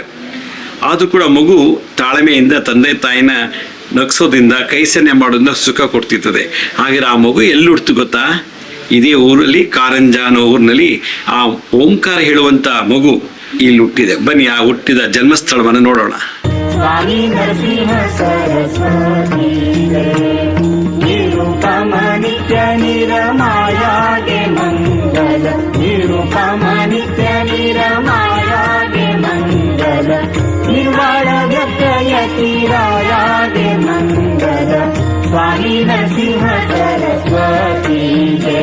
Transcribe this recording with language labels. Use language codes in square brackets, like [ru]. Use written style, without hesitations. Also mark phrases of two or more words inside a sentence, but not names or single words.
[kn] ಆದರೂ ಕೂಡ ಮಗು ತಾಳ್ಮೆಯಿಂದ ತಂದೆ ತಾಯಿನ ನಗಿಸೋದ್ರಿಂದ, ಕೈ ಸನ್ನೆ ಮಾಡೋದ್ರಿಂದ ಸುಖ ಕೊಡ್ತಿರ್ತದೆ. ಹಾಗೆ ಆ ಮಗು ಎಲ್ಲಿ ಹುಡ್ತು ಗೊತ್ತಾ? ಇದೇ ಊರಲ್ಲಿ ಕಾರಂಜ ಅನ್ನೋ ಊರಿನಲ್ಲಿ ಆ ಓಂಕಾರ ಹೇಳುವಂಥ ಮಗು ಇಲ್ಲಿ ಹುಟ್ಟಿದೆ. ಬನ್ನಿ ಆ ಹುಟ್ಟಿದ ಜನ್ಮಸ್ಥಳವನ್ನು ನೋಡೋಣ. [mr] स्वामी नरसिंह सरस्वती निरुपम नित्य निरमाया गे मंगल, निरुपम नित्य निरमाया गे मंगल, निर्वाण व्यत्ययतिराया गे मंगल, स्वामी नरसिंह सरस्वती गे